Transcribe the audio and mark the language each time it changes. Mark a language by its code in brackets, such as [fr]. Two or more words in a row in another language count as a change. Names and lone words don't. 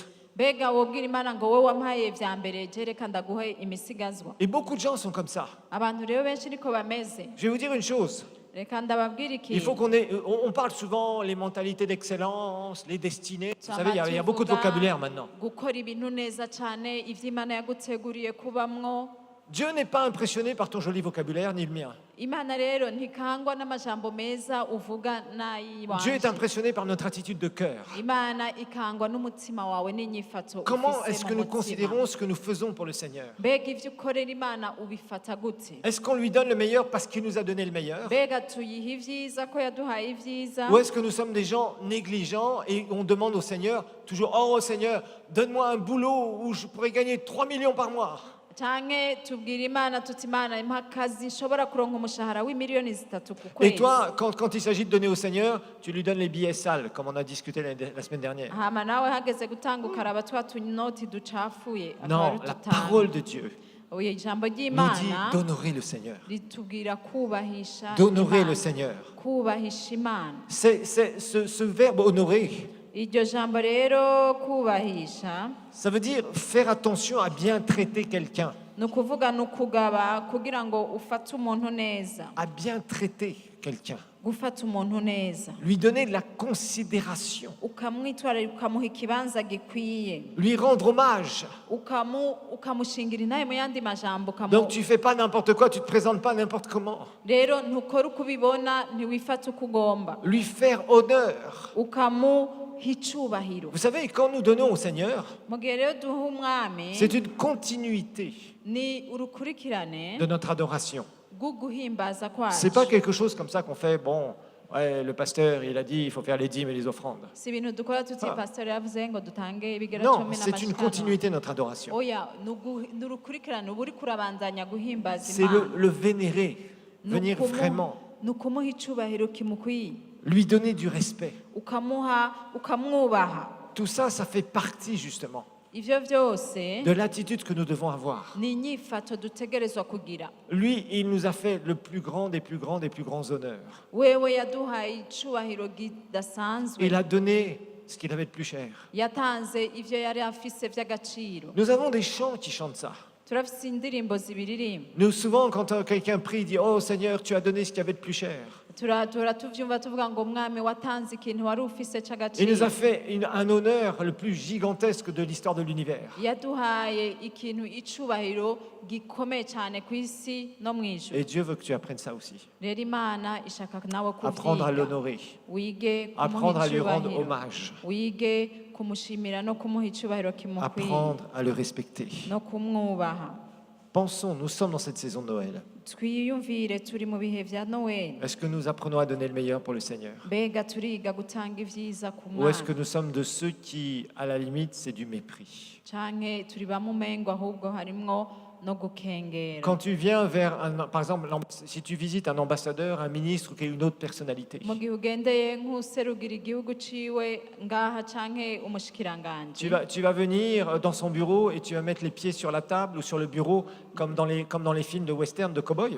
[rn] Mbega wobwira Imana ngo wowe wampaye vya mbere je reka ndaguhe imisigazwa. [fr] Et beaucoup de gens sont comme ça. [rn] Abantu rero benshi niko bameze. [fr] Je vais vous dire une chose. [rn] Reka ndababwira [fr] Il faut [rn] ikintu. [fr] on parle souvent les mentalités d'excellence, les destinées. Vous [rn] Twama [fr] savez, il y a beaucoup de [rn] tuvuga [fr] vocabulaire maintenant. [rn] gukora ibintu neza cane ivyo Imana yaguteguriye kubamwo. [fr] Dieu n'est pas impressionné par ton joli vocabulaire, ni le mien. [rn] Imana rero ntikangwa n'amajambo meza uvuga [fr] Dieu est [rn] n'ayiwanje. [fr] impressionné par notre attitude de cœur. [rn] Imana ikangwa n'umutima wawe n'inyifato [fr] Comment [rn] ufise [fr] est-ce que [rn] mu [fr] nous [rn] mutima. [fr] considérons ce que nous faisons pour le Seigneur? [rn] Mbega ivyo ukorera Imana ubifata gute? [fr] Est-ce qu'on lui donne le meilleur parce qu'il nous a donné le meilleur? [rn] Mbega tuyiha ivyiza ko yaduhaye ivyiza? [fr] Ou est-ce que nous sommes des gens négligents et on demande au Seigneur toujours « Oh Seigneur, donne-moi un boulot où je pourrais gagner 3 millions par mois ». [rn] Canke tubwira Imana tuti Imana impa akazi nshobora kuronka umushahara w'imiliyoni zitatu ku [fr] Et [rn] kwezi. [fr] toi, quand il s'agit de donner au Seigneur, tu lui donnes les billets sales, comme on a discuté la semaine dernière. [rn] Hama nawe hageze gutanga ukaraba twa tunoti ducafuye akaba [fr] Non, [rn] ari [fr] la [rn] dutanu. [fr] parole de Dieu [rn] Oya ijambo [fr] nous dit [rn] ry'Imana [fr] d'honorer le Seigneur. [rn] ritubwira kubahisha [fr] D'honorer [rn] Imana. [fr] le Seigneur. [rn] Kubahisha Imana. [fr] Ce verbe honorer, [rn] Iryo jambo rero kubahisha [fr] ça veut dire faire attention à bien traiter quelqu'un, [rn] ni ukuvuga ni ukugaba kugira ngo ufate umuntu neza. [fr] à bien traiter quelqu'un, [rn] Gufata umuntu neza. [fr] lui donner de la considération, [rn] Ukamwitwararika ukamuha ikibanza gikwiye. [fr] lui rendre hommage. [rn] Ukamushingira intahe mu yandi majambo [fr] Donc tu fais pas n'importe quoi, tu te présentes pas n'importe comment. [rn] rero ntukora uko ubibona ntiwifata uko ugomba. [fr] Lui faire honneur. [rn] Ukamuha icubahiro. [fr] Vous savez, quand nous donnons au Seigneur, [rn] Mu gihe rero duha umwami [fr] c'est une continuité [rn] ni urukurikirane [fr] de notre adoration. [rn] rw'uguhimbaza [fr] C'est pas [rn] kwacu. [fr] quelque chose comme ça qu'on fait, bon, ouais, le pasteur, il a dit, il faut faire les dîmes et les offrandes. [rn] Si ibintu dukora tuti Ah. pastor yavuze ngo dutange ibigera [fr] Non, [rn] cumi [fr] c'est une [rn] n'amashikano. [fr] continuité de notre adoration. [rn] Oya ni urukurikirane uba uriko urabandanya guhimbaza [fr] C'est [rn] Imana. [fr] le vénérer, venir vraiment, [rn] ni ukumuha icubahiro kimukwiye, [fr] lui donner du respect. [rn] ukamwubaha. [fr] Tout ça, ça fait partie justement [rn] ivyo vyose [fr] de l'attitude que nous devons avoir. [rn] ni inyifato dutegerezwa kugira. [fr] Lui, il nous a fait le plus grand des plus grands des plus grands honneurs. [rn] Wewe yaduhaye icubahiro kidasanzwe, [fr] Il a donné ce qu'il avait de plus cher. [rn] yatanze ivyo yari afise vy'agaciro. [fr] Nous avons des chants qui chantent ça. [rn] Turafise indirimbo zibiririmba, [fr] Nous, souvent, quand quelqu'un prie, il dit « Oh Seigneur, tu as donné ce qu'il y avait de plus cher. » [rn] tuvyumva tuvuga ngo mwami watanze ikintu wari ufise [fr] Il nous a [rn] c'agaciro, [fr] fait un honneur le plus gigantesque de l'histoire de l'univers. [rn] yaduhaye ikintu icubahiro gikomeye cyane ku isi no mu ijuru. [fr] Et Dieu veut que tu apprennes ça aussi. [rn] Rero Imana ishaka nawe [fr] Apprendre à [rn] kuvyiga, [fr] l'honorer, [rn] wige [fr] apprendre [rn] kumuha [fr] à lui rendre [rn] icubahiro, [fr] hommage, [rn] wige kumushimira no kumuha icubahiro kimukwiye [fr] apprendre à le respecter. [rn] no kumwubaha. [fr] Pensons, nous sommes dans cette saison de Noël. [rn] Twiyumvire turi mu bihe vya Noel, [fr] Est-ce que nous apprenons à donner le meilleur pour le Seigneur? [rn] mbega turiga gutanga ivyiza ku [fr] Ou est-ce que [rn] mwana [fr] nous sommes de ceux qui, à la limite, c'est du mépris? [rn] canke turi bamumengo ahubwo harimwo no gukengera? [fr] Quand tu viens vers, par exemple, si tu visites un ambassadeur, un ministre ou une autre personnalité, [rn] mu gihe ugendeye nk'userugira igihugu ciwe ngaha canke [fr] tu [rn] umushikiranganji, [fr] vas venir dans son bureau et tu vas mettre les pieds sur la table ou sur le bureau comme dans les films de western de cow-boy.